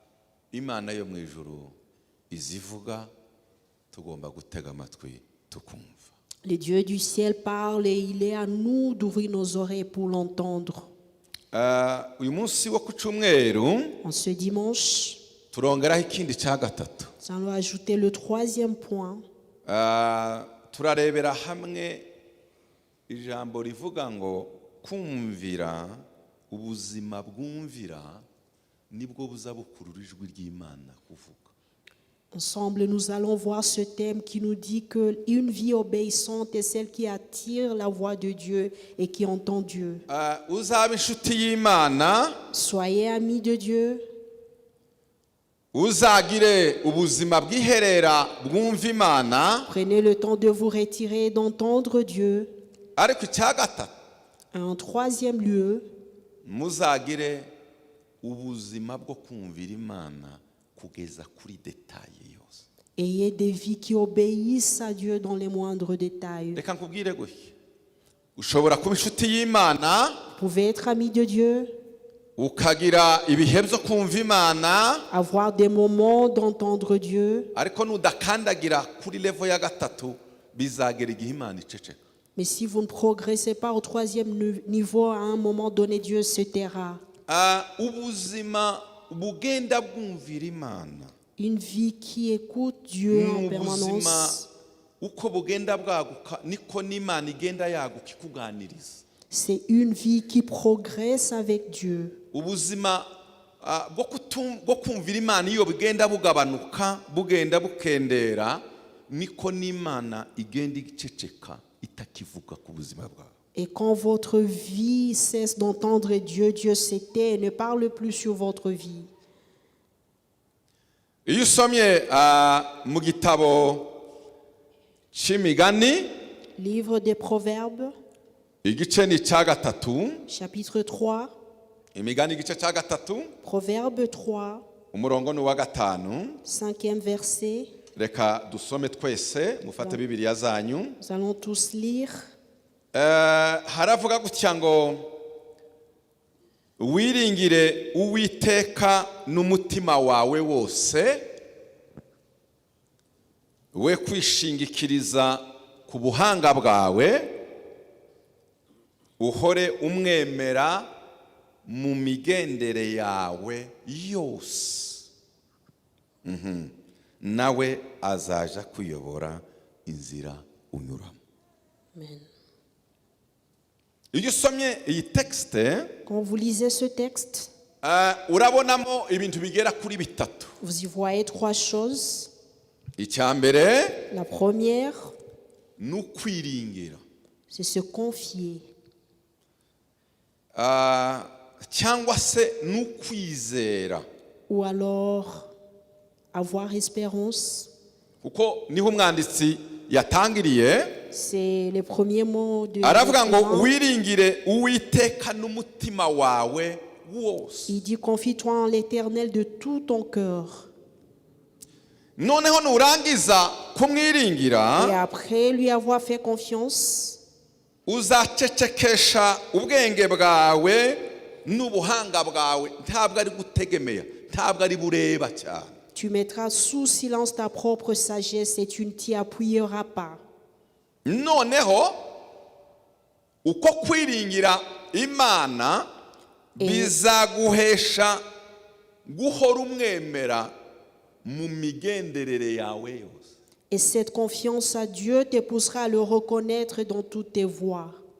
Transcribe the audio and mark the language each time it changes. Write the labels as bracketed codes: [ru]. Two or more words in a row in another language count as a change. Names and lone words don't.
[rw] Imana yo mu ijuru izivuga, tugomba gutega amatwi tukumva. [fr] Le Dieu du ciel parle et il est à nous d'ouvrir nos oreilles pour l'entendre. [rw] uyu munsi wo ku cyumweru [fr] En ce dimanche, [rw] turongeraho ikindi cya gatatu. [fr] nous allons ajouter le troisième point. [rw] Turarebera hamwe ijambo rivuga ngo kumvira, ubuzima bwumvira nibwo buza bukurura ijwi ry'Imana kuvuga. [fr] Ensemble, nous allons voir ce thème qui nous dit qu'une vie obéissante est celle qui attire la voix de Dieu et qui entend Dieu. [rw] Uzaba inshuti y'Imana, [fr] Soyez amis de Dieu, [rw] uzagire ubuzima bw'iherera bwumva Imana, [fr] prenez le temps de vous retirer et d'entendre Dieu. [rw] ariko icya gatatu [fr] En troisième lieu, [rw] muzagire ubuzima bwo kumvira Imana kugeza kuri detaye yose. [fr] ayez des vies qui obéissent à Dieu dans les moindres détails. [rw] Reka nkubwire gutya, ushobora kuba inshuti y'Imana [fr] Vous pouvez être amis de Dieu, [rw] ukagira ibihe byo kumva Imana, [fr] avoir des moments d'entendre Dieu, [rw] ariko nudakandagira kuri level ya gatatu bizagera igihe Imana iceceka. [fr] mais si vous ne progressez pas au troisième niveau, à un moment donné, Dieu se taira. [rw] Ubuzima bugenda bwumvira Imana [fr] Une vie qui écoute Dieu en [rw] ni ubuzima [fr] permanence, [rw] uko bugenda bwaguka niko n'Imana igenda yaguka ikuganiriza. [fr] c'est une vie qui progresse avec Dieu. [rw] Ubuzima bwo kumvira Imana iyo bugenda bugabanuka bugenda bukendera niko n'Imana igenda iceceka itakivuga ku buzima bwawe. [fr] Et quand votre vie cesse d'entendre Dieu, Dieu se tait et ne parle plus sur votre vie. [rw] Iyo usomye mu gitabo cy'imigani [fr] Livre des Proverbes, [rw] igice ni cya gatatu, [fr] chapitre 3, [rw] imigani igice cya gatatu [fr] Proverbe 3, [rw] umurongo ni uwa gatanu. [fr] 5e verset. [rw] Reka dusome twese mufate bibiliya zanyu. [fr] Nous allons tous lire. [rw] Haravuga gutya ngo wiringire Uwiteka n'umutima wawe wose, we kwishingikiriza ku buhanga bwawe, uhore umwemera mu migendere yawe yose, nawe azaja kuyobora inzira unyuramo. Amen. Iyo usomye iyi texte [fr] Quand vous lisez ce texte, [rw] urabonamo ibintu bigera kuri bitatu. [fr] vous y voyez trois choses. [rw] Icya mbere [fr] La première, [rw] ni ukwiringira, [fr] c'est se confier. [rw] cyangwa se ni ukwizera, [fr] Ou alors avoir espérance. [rw] kuko niho umwanditsi yatangiriye. [fr] C'est les premiers mots de [rw] Aravuga ngo [fr] l'écrivain. [rw] wiringire Uwiteka n'umutima wawe wose. [fr] Il dit confie-toi en l'Éternel de tout ton cœur. [rw] Noneho nurangiza kumwiringira, [fr] Et après lui avoir fait confiance, [rw] uzacecekesha ubwenge bwawe n'ubuhanga bwawe, ntabwo ari gutegemea, ntabwo ari bureba cyane. [fr] tu mettras sous silence ta propre sagesse et tu ne t'y appuieras pas. [rw] Noneho uko kwiringira Imana bizaguhesha guhora umwemera mu migenderere yawe yose. [fr] Et cette confiance à Dieu te poussera à le reconnaître dans toutes tes voies.